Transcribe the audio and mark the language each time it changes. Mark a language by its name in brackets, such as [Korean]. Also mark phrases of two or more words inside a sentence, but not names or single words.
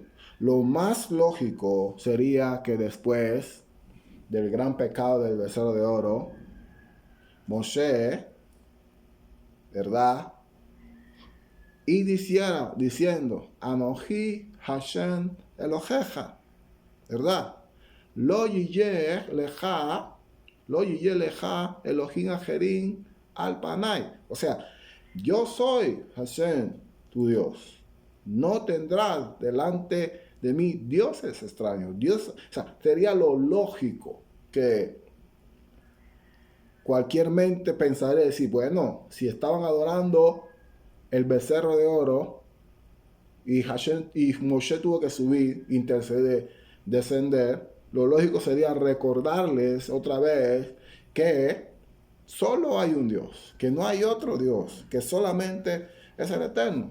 [Spanish] Lo más lógico sería que después del gran pecado del becerro de oro, Moshe, ¿verdad?, y diciendo, [Hebrew] אנכי השם אלהיך, [Spanish] ¿verdad? [Hebrew] לא יהיה לך אלהים אחרים על פני. [Spanish] O sea, yo soy Hashem, tu Dios. No tendrás delante de mí dioses extraños. Dios, o sea, sería lo lógico que cualquier mente pensaría decir, bueno, si estaban adorando el becerro de oro y Moshe tuvo que subir, interceder, descender, lo lógico sería recordarles otra vez que solo hay un Dios, que no hay otro Dios, que solamente es el Eterno.